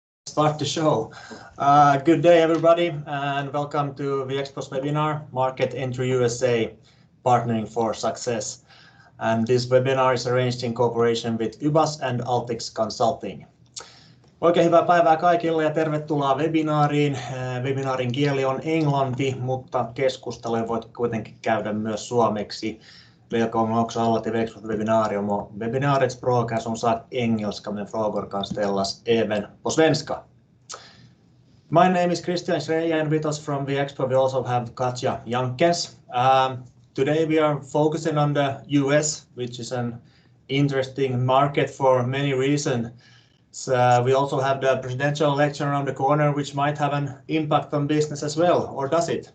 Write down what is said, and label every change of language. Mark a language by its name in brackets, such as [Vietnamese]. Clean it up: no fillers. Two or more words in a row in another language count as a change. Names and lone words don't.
[English] Start the show. Good day, everybody, and welcome to Viexpo's webinar, Market Entry USA, Partnering for Success. And this webinar is arranged in cooperation with YBAS and Altix Consulting. [Finnish] Oikein hyvää päivää kaikille ja tervetuloa webinaariin. Webinaarin kieli on englanti, mutta keskustelua voit kuitenkin käydä myös suomeksi. [Swedish] Välkommen också alla till Viexpos webbinarium och webbinariets språk är som sagt engelska men frågor kan ställas även på svenska. [English] My name is Christian Schreier and with us from Viexpo we also have Katja Jankens. Today we are focusing on the US, which is an interesting market for many reasons. So we also have the presidential election around the corner, which might have an impact on business as well, or does it?